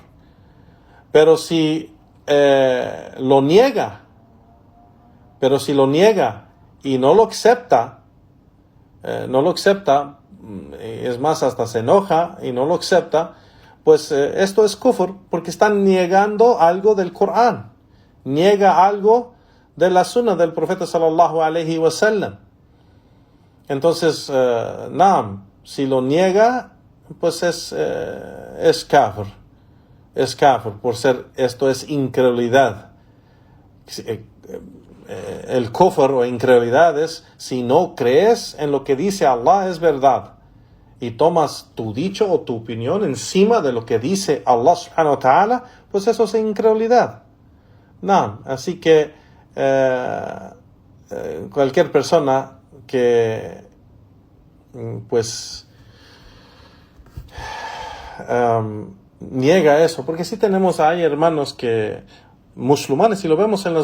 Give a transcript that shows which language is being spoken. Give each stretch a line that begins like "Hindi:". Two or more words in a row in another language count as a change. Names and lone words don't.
Spanish: Pero si lo niega y no lo acepta, es más, hasta se enoja y no lo acepta, pues esto es kufr, porque están negando algo del Corán, niega algo de la sunna del profeta
Arabic: صلى الله عليه وسلم.
Spanish: Entonces, si lo niega, pues es kafir. Es kafir, por ser, esto es incredulidad. El kufr o incredulidad es si no crees en lo que dice Allah es verdad y tomas tu dicho o tu opinión encima de lo que dice Allah
Arabic: سبحانه وتعالى,
Spanish: pues eso es incredulidad. Así que cualquier persona que pues niega eso, porque sí hay hermanos que musulmanes, y lo vemos en